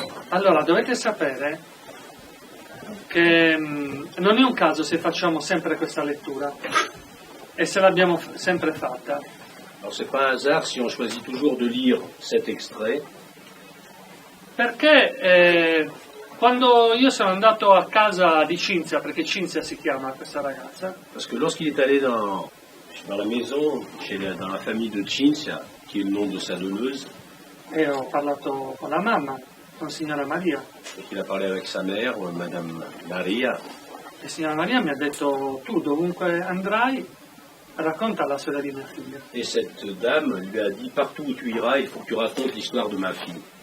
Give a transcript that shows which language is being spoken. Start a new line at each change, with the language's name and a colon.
Italian: Allora, dovete sapere che non è un caso se facciamo sempre questa lettura e se l'abbiamo sempre fatta.
French: Alors, c'est pas un hasard si on choisit toujours de lire cet extrait.
Italian: Perché quando io sono andato a casa di Cinzia, perché Cinzia si chiama questa ragazza,
French: Parce que lorsqu'il est allé dans la maison, dans la famille de Cinzia, qui est le nom de sa donneuse,
Italian: e ho parlato con la mamma, con signora Maria,
French: et qu'il a parlé avec sa mère, Madame Maria,
Italian: e signora Maria mi ha detto: tu dovunque andrai racconta la storia di mia figlia.
French: et cette dame lui a dit, partout où tu iras, il faut que tu racontes l'histoire de ma fille.